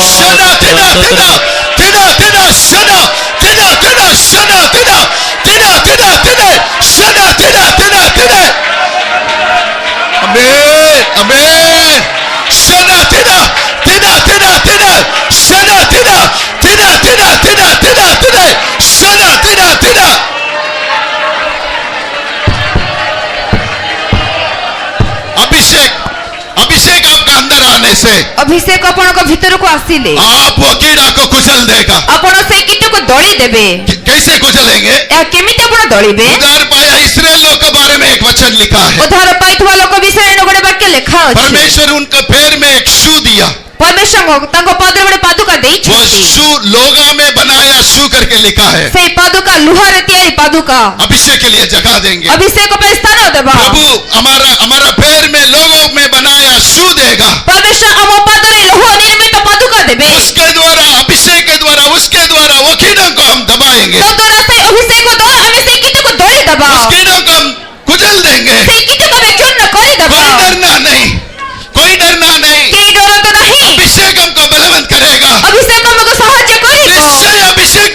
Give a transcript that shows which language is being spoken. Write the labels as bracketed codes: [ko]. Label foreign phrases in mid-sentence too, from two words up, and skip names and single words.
[hi] सदा तिड़ा तिड़ा तिड़ा तिड़ा सदा तिड़ा तिड़ा सदा तिड़ा तिड़ा तिड़ा तिड़ा सदा तिड़ा तिड़ा तिड़ा। आमीन आमीन। सदा तिड़ा तिड़ा तिड़ा तिड़ा सदा तिड़ा तिड़ा तिड़ा तिड़ा तिड़ा तिड़ा सदा तिड़ा तिड़ा। अभिषेक अभिषेक आपका अंदर आने से [or] ଅଭିଷେକ ଆପଣଙ୍କ ଭିତରକୁ ଆସିଲେ [hi] आप वो कीड़ा को कुचल देगा। [or] ଆପଣ ସେଇ କୀଟକୁ ଦଳି ଦେବେ। [hi] कैसे कुचलेंगे? [or] ଏହା କେମିତି ଆପଣ ଦଳିବେ? [hi] उद्धार पाया इस्राएल लोग के बारे में एक वचन लिखा है। [or] ଉଦ୍ଧାର ପାଇଥିବା ଲୋକ ବିଷୟରେ ଗୋଟେ ବାକ୍ୟ ଲେଖା ଅଛି। [hi] परमेश्वर उनके पैर में एक शू दिया। [or] ପରମେଶ୍ୱର ତାଙ୍କ ପାଦରେ ଗୋଟେ ପାଦୁକା [hi] वो [or] ଦେଇଛନ୍ତି। [hi] शू लोगा में बनाया शू करके लिखा है। [or] ସେଇ ପାଦୁକା ଲୁହାରେ ତିଆରି ପାଦୁକା। [hi] अभिषेक के लिए जगह देंगे। [or] ଅଭିଷେକ ପାଇଁ ସ୍ଥାନ ଦେବା। [hi] प्रभु हमारा हमारा पैर में लोगों में बनाया शू देगा। [or] ପରମେଶ୍ୱର ଆମ ପାଦରେ ଲୌହ ନିର୍ମିତ ପାଦୁକା ଦେବେ। [hi] उसके द्वारा अभिषेक के द्वारा उसके द्वारा वो कीड़ों को हम दबाएंगे। [or] ତଦ୍ୱାରା ସେଇ ଅଭିଷେକ ଦ୍ୱାରା ଆମେ ସେଇ କୀଟକୁ ଦଳି ଦେବା। [hi] उस कीड़ों को हम कुचल देंगे। [or] ସେଇ କୀଟକୁ ଆମେ ଚୂର୍ଣ୍ଣ କରିଦେବା। [hi] कोई डरना नहीं, कोई डरना नहीं। [or] କେହି ଡରନ୍ତୁ ନାହିଁ। [hi] अभिषेक हमको बलवंत करेगा। [or] ଅଭିଷେକ ଆମକୁ ସାହାଯ୍ୟ କରିବ। [hi] निश्चय